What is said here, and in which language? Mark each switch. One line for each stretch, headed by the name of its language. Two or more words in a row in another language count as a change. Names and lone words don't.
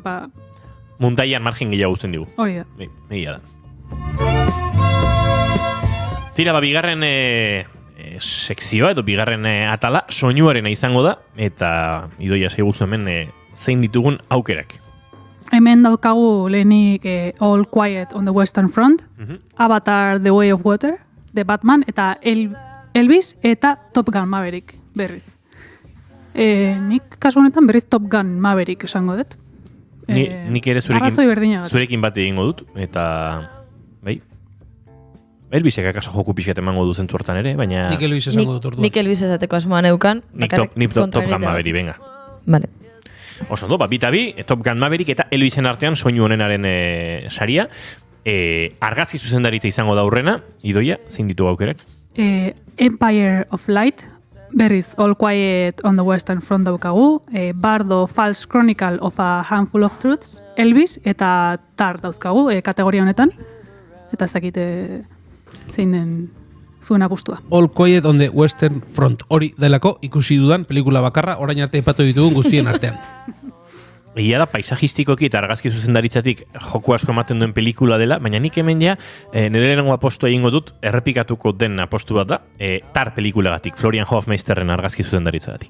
Basque: Muntaian margen gehiago guztien digu. Hori da. Egia da. Tira, ba, bigarren sekzioa, edo bigarren atala, soinuarena izango da, eta Idoia seiguzu hemen zein ditugun aukerak. Hemen daukagu lehenik All Quiet on the Western Front, Avatar The Way of Water, The Batman, eta Elvis, eta Top Gun Maverick berriz. Nik kasu honetan berriz Top Gun Maverick esango dut. Nik ere zurekin bat egingo dut, eta bai. Elvisek akaso joku pixkat emango du zentu hortan ere, baina... Nik Elvis esango dut orduan. Nik Elvis esateko asmoan eukan. Nik Top Gun Maverick, venga. Vale. Oso ondo, bita bi, Top Gun Maverick eta Elvisen artean soinu honenaren saria. Argazki zuzendaritza izango da aurrena, Idoia, zein ditu aukerak? Empire of Light, berriz All Quiet on the Western Front daukagu, Bardo False Chronicle of a Handful of Truths, Elvis eta Tar dauzkagu kategoria honetan, eta ez dakite zein den zuen apustua. All Quiet on the Western Front, hori delako ikusi dudan pelikula bakarra, orain arte epatu ditugun guztien artean. Egia da, paisajistikoki eta argazki zuzendaritzatik joko asko ematen duen pelikula dela, baina nik hemen ja, nire lehenengo apostua egingo dut, errepikatuko den apostu bat da, Tar pelikulagatik, Florian Hofmeisterren argazki zuzendaritzagatik.